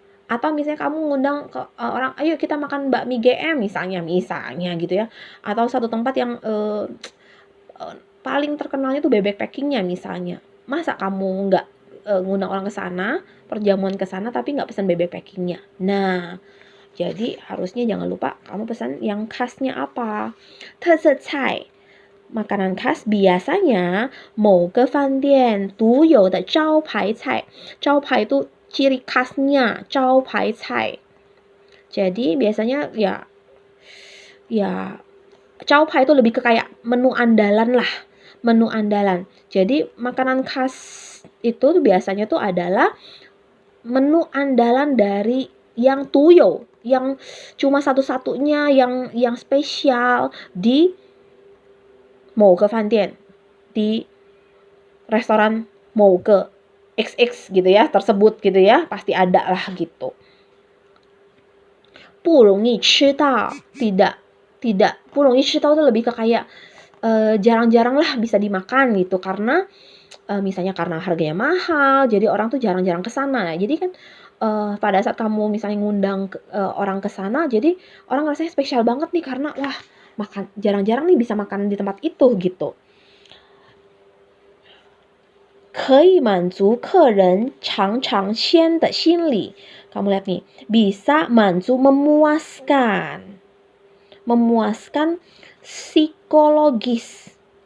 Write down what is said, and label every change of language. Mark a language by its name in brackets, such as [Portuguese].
[Indonesian] Atau misalnya kamu ngundang ke orang, ayo kita makan bakmi GM misalnya gitu ya. Atau satu tempat yang paling terkenalnya tuh bebek packingnya misalnya. Masa kamu nggak ngundang orang ke sana, perjamuan ke sana tapi nggak pesan bebek packingnya. Nah, jadi harusnya jangan lupa kamu pesan yang khasnya apa. [Chinese] 特色菜 [Indonesian] makanan khas biasanya [Chinese] 某个饭店独有的招牌菜. 招牌 [Indonesian] itu ciri khasnya, [Chinese] 招牌菜. [Indonesian] Jadi biasanya ya [Chinese] 招牌 [Indonesian] itu lebih ke kayak menu andalan lah, menu andalan. Jadi makanan khas itu biasanya tuh adalah menu andalan dari yang tuyo, yang cuma satu-satunya yang spesial di [Chinese] 某个饭店, [Indonesian] di restoran [Chinese] 某个 [Indonesian] XX gitu ya, tersebut gitu ya, pasti ada lah gitu. [Chinese] 不容易吃到, [Indonesian] tidak 不容易吃到 itu lebih ke kayak jarang-jarang lah bisa dimakan gitu, karena misalnya karena harganya mahal, jadi orang tuh jarang-jarang ke sana. Jadi kan pada saat kamu misalnya ngundang orang ke sana, jadi orang rasanya spesial banget nih karena wah, makan jarang-jarang nih bisa makan di tempat itu gitu. [Chinese] 可以满足客人尝尝鲜的心理. [Indonesian] Kamu lihat nih, bisa manzu memuaskan psikologis.